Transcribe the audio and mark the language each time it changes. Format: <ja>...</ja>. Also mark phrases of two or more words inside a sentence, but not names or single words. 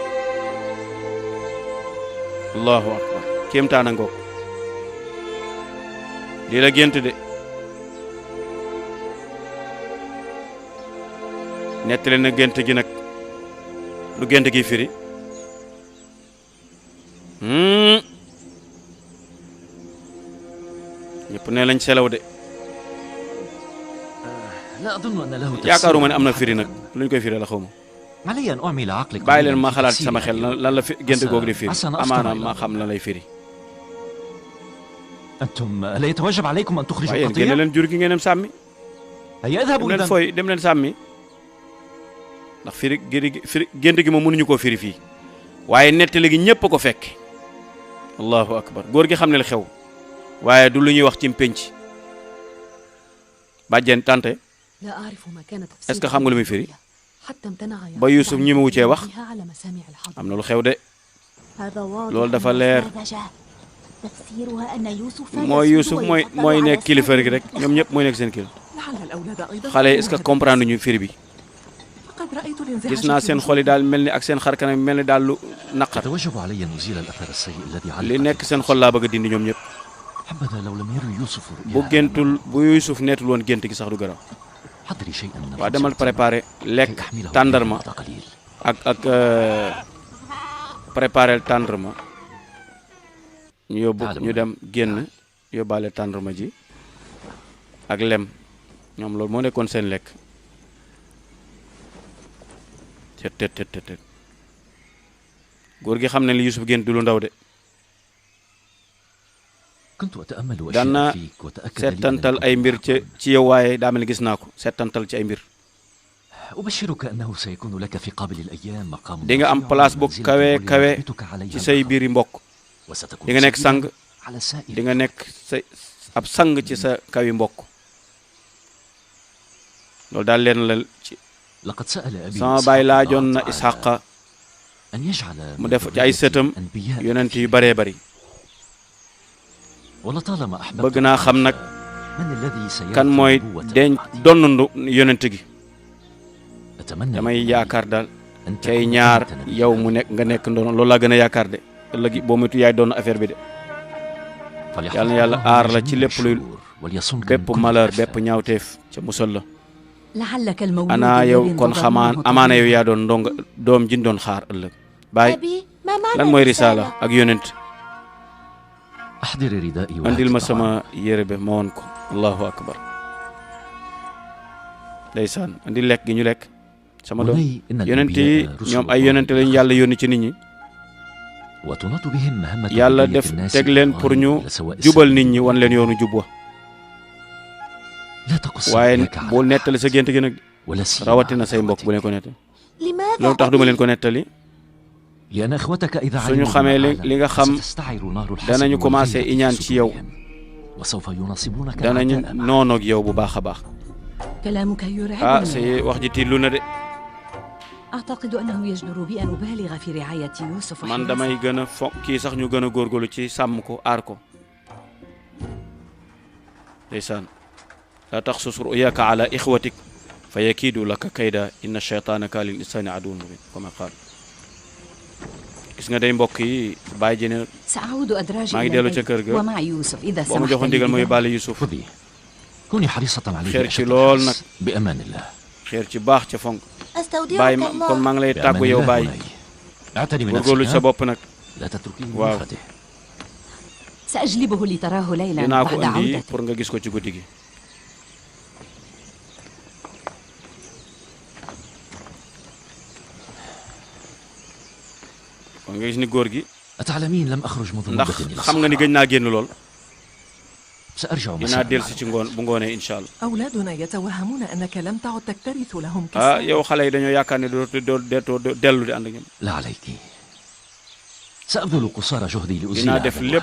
<ar>الله أكبر</ar> <wo>kéemtaan a ngoog lii la gént de nettali na gént gi nag lu gént gi firi ñëpp ne lañ selaw de</wo> <ar>لا أظن أن له تفسير.</ar> <wo>yaakaaruma ne am na firi nag luñ koy firi la xaw ma</wo> <ar>علي أن أعمل عقلك</ar> <wo>bàyyi leen</wo> <ar>قليلاً</ar> <wo>ma</wo> <ar>في</ar> <wo>xalaat ci sama</wo> <ar>تفسير</ar> <wo>xel</wo> <ar>هذه.</ar> <wo>lan la fi gént googu di firi</wo> <ar>عسى أن أفطر</ar> <wo>amaana</wo> <ar>إلى</ar> <wo>ma</wo> <ar>الله.</ar> <wo>xam lan lay firi</wo> <ar>أنتم لا يتوجب عليكم أن تخرجوا</ar> <wo>waaye yéen génne</wo> <ar>القطيع؟</ar> <wo>leen jur gi ngeen dem sàmmi</wo> <ar>هيا اذهبوا</ar> <wo>dem leen</wo> <ar>إذا.</ar> <wo>fooy dem leen sàmmi ndax firi gént gi moom mënuñu koo firi fii waaye nettali gi ñëpp a ko fekk</wo> <ar>الله أكبر</ar> <wo>góor gi xam ne la xew waaye du lu ñuy wax ci pénc bàjjen tante</wo> <ar>لا أعرف ما كان</ar> <fr>est-ce que</fr> <wo>xam nga lu muy firi</wo> <ar>حتى امتنع</ar> <wo>ba Youssouf ñi ma wuccee wax</wo> <ar>على مسامع الحضر.</ar> <wo>am na lu xew de</wo> <ar>هذا واضح</ar> <wo>loolu dafa leer</wo> <ar>ساذجة. تفسيرها أن يوسف</ar> <wo>mooy Youssouf mooy nekk kilifa gi rek ñoom ñëpp mooy nekk seen kilifa</wo> <ar>لعل الأولاد أيضا</ar> <wo>xale yi</wo> <fr>est-ce que comprendre</fr> <wo>ñu firi bi</wo> <ar>فقد رأيت الانزعاج</ar> <wo>gis naa</wo> <ar>في</ar> <wo>seen</wo> <ar>وجوههم.</ar> <wo>xol yi daal mel ni ak seen xar kanam mel ni daal lu naqar</wo> <ar>يتوجب علي أن أزيل الأثر السيء الذي</ar> <wo>li</wo> <ar>علق.</ar> <wo>nekk seen xol laa bëgg a dindi ñoom ñëpp</wo> <ar>حبذا لو لم يروا يوسف</ar> <wo>bu</wo> <ar>رؤيا.</ar> <wo>géntul bu Youssouf nettul woon gént gi sax du garaaw</wo> <ar>حضري شيئا من</ar> <wo>waa demal préparer lekk</wo> <ar>كي أحمله</ar> <wo>tàndarma</wo> <ar>بعد قليل.</ar> <wo>ak préparer tàndarma ñu yóbbu ñu dem génn yóbbaale tàndarma ji ak lem ñoom loolu moo nekkoon seen lekk tet góor gi xam ne li Yusuf génn du lu ndaw de</wo> <ar>كنت أتأمل</ar> <wo>daan na</wo> <ar>أشياء فيك وتأكد لي</ar> <wo>settantal</wo> <ar>أنك</ar> <wo>ay mbir ci yow waaye daa mel ni gis naa ko settantal ci ay mbir</wo> <ar>أبشرك أنه سيكون لك في قابل الأيام مقام</ar> <wo>di nga am</wo> <ar>رفيع</ar> <wo>place bu</wo> <ar>ومنزلة</ar> <wo>kawe kawe</wo> <ar>وليثبتك عليها</ar> <wo>ci say biiri mbokk</wo> <ar>وستكون</ar> <wo>di nga nekk sang</wo> <ar>سيدا على سائر</ar> <wo>di nga nekk sa ab sang ci sa kawi mbokk loolu daal leen la ci</wo> <ar>لقد سأل أبي</ar> <wo>sama</wo> <ar>إسحاق</ar> <wo>baay</wo> <ar>الله</ar> <wo>laajoon na</wo> <ar>تعالى</ar> <wo>Isxaqa</wo> <ar>أن يجعل</ar> <wo>mu</wo> <ar>من</ar> <wo>def ci ay</wo> <ar>ذريتي</ar> <wo>sëtam</wo> <ar>أنبياء</ar> <wo>yonent yu</wo> <ar>كثيرين.</ar> <wo>baree bari</wo> <ar>ولطالما أحببت</ar> <wo>bëgg naa xam nag</wo> <ar>من الذي سيرث</ar> <wo>kan mooy</wo> <ar>النبوة</ar> <wo>denc</wo> <ar>بعدي.</ar> <wo>donnandu yonent gi</wo> <ar>أتمنى</ar> <wo>damay yaakaar daal</wo> <ar>أن</ar> <wo>cay</wo> <ar>تكون</ar> <wo>ñaar</wo> <ar>أنت نبيا.</ar> <wo>yow mu nekk nga nekk ndono loolu laa gën a yaakaar de ëllëg boo moytu yaay doon affaire bi de</wo> <ar>فليحفظك</ar> <wo>yàlla na yàlla</wo> <ar>الله</ar> <wo>aar</wo> <ar>من</ar> <wo>la ci</wo> <ar>جميع</ar> <wo>lépp luy</wo> <ar>الشرور وليصنك من</ar> <wo>bépp</wo> <ar>كل</ar> <wo>malheur</wo> <ar>الآفات.</ar> <wo>bépp ñaawteef ca musal la</wo> <ar>لعلك المولود</ar> <wo>ana yow</wo> <ar>الذي</ar> <wo>kon</wo> <ar>انتظرناه</ar> <wo>xamaan</wo> <ar>طويلاً.</ar> <wo>amaana yow yaa doon ndonga doom jin doon xaar ëllëg baay</wo> <ar>أبي ما معنى</ar> <wo>lan mooy</wo> <ar>الرسالة؟</ar> <wo>risaala ak yonent</wo> <ar>أحضر ردائي</ar> <wo>andil ma</wo> <ar>وهات الطعام.</ar> <wo>sama yére be ma woon ko</wo> <ar>الله أكبر</ar> <wo>ndeysaan andil lekk gi ñu lekk sama doom</wo> <ar>بني إن</ar> <wo>yonent yi</wo> <ar>الأنبياء رسل</ar> <wo>ñoom ay</wo> <ar>الله</ar> <wo>yonent lañu yàlla yónni ci nit ñi</wo> <ar>وتناط بهم مهمة</ar> <wo>yàlla</wo> <ar>هداية</ar> <wo>def</wo> <ar>الناس</ar> <wo>teg leen pour ñu</wo> <ar>إلى سواء</ar> <wo>jubal</wo> <ar>السبيل.</ar> <wo>nit ñi wan leen yoonu jub wa</wo> <ar>لا تقص</ar> <wo>waaye</wo> <ar>رؤياك على</ar> <wo>bul</wo> <ar>أحد</ar> <wo>nettali sa gént gi nag</wo> <ar>ولا سيما</ar> <wo>rawatina</wo> <ar>على</ar> <wo>say mbokk bu</wo> <ar>إخوتك.</ar> <wo>leen ko nettali</wo> <ar>لماذا</ar> <wo>loolu tax duma leen</wo> <ar>أبي؟</ar> <wo>ko nettali</wo> <ar>لأن إخوتك إذا</ar> <wo>suñu</wo> <ar>علموا</ar> <wo>xamee</wo> <ar>بما</ar> <wo>li nga</wo> <ar>أعلم</ar> <wo>xam</wo> <ar>ستستعر نار الحسد</ar> <wo>danañu commencé</wo> <ar>والغيرة</ar> <wo>iñaan</wo> <ar>في</ar> <wo>ci yow</wo> <ar>صدورهم. وسوف يناصبونك</ar> <wo>danañu</wo> <ar>العداء معك.</ar> <wo>noonoog yow bu baax a baax</wo> <ar>كلامك يرعبني.</ar> <wo>say wax ji tiitlu na de</wo> <ar>أعتقد أنه يجدر بي أن أبالغ في رعاية يوسف</ar> <wo>man</wo> <ar>وحراسته.</ar> <wo>damay gën a fo kii sax ñu gën a góorgóorlu ci sàmm ko aar ko ndeysaan</wo> <ar>لا تقصص رؤياك على إخوتك فيكيدوا لك كيدا إن الشيطان كان للإنسان عدو مبين كما قال</ar> <wo>gis nga day mbokk yi bàyyi ji ne</wo> <ar>سأعود أدراجي</ar> <wo>maa ngi</wo> <ar>إلى</ar> <wo>dellu</wo> <ar>البيت</ar> <wo>ca kër ga</wo> <ar>ومع يوسف إذا</ar> <wo>boo ma</wo> <ar>سمحت</ar> <wo>joxoon</wo> <ar>لي</ar> <wo>ndigal ma</wo> <ar>بذلك.</ar> <wo>yóbbaale Yusuf</wo> <ar>خذي كوني حريصة عليه خير أشد شي لول الحرص. نك. بأمان الله</ar> <wo>xeer ci baax ca fonk</wo> <ar>أستودعك</ar> <wo>bàyyi ma kon</wo> <ar>الله.</ar> <wo>maa ngi lay</wo> <ar>بأمان</ar> <wo>tàggu yow</wo> <ar>الله</ar> <wo>bàyyi</wo> <ar>بني. اعتني من</ar> <wo>góorgóorlu sa</wo> <ar>نفسك</ar> <wo>bopp nag</wo> <ar>لا تتركيه واو. لنفسه سأجلبه لتراه ليلا</ar> <wo>dinaa ko</wo> <ar>بعد</ar> <wo>indi</wo> <ar>عودته.</ar> <wo>pour nga gis ko ci guddi gi kon nga gis ni góor gi</wo> <ar>أتعلمين لم أخرج منذ</ar> <wo>ndax</wo> <ar>مدة إلى</ar> <wo>xam nga ni</wo> <ar>الصحراء.</ar> <wo>gëj naa génn lool</wo> <ar>سأرجع</ar> <wo>dinaa</wo> <ar>مساء</ar> <wo>dellusi ci ngoon bu ngoonee</wo> <ar>إن شاء الله أولادنا يتوهمون أنك لم تعد تكترث لهم ah كالسابق.</ar> <wo>yow xale yi dañoo yaakaar ne doo dellu di ànd ak ñoom</wo> <ar>لا عليك سأبذل قصارى جهدي لأزيل</ar> <wo>dinaa</wo> <ar>هذا</ar> <wo>def lépp</wo>